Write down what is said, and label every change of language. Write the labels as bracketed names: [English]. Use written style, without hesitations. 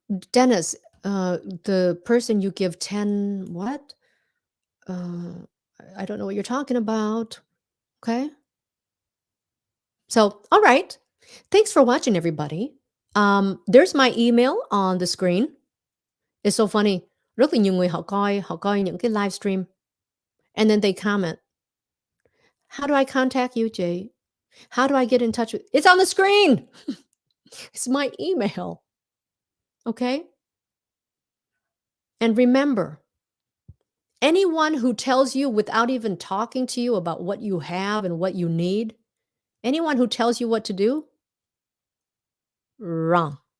[English] Dennis, the person you give 10, what? I don't know what you're talking about. Okay. So, all right. Thanks for watching, everybody. There's my email on the screen. It's so funny. [Vietnamese] Rất là nhiều người họ coi những cái livestream [English] and then they comment. How do I contact you, Jay? How do I get in touch with? It's on the screen. It's my email. Okay? And remember, anyone who tells you without even talking to you about what you have and what you need, anyone who tells you what to do, wrong.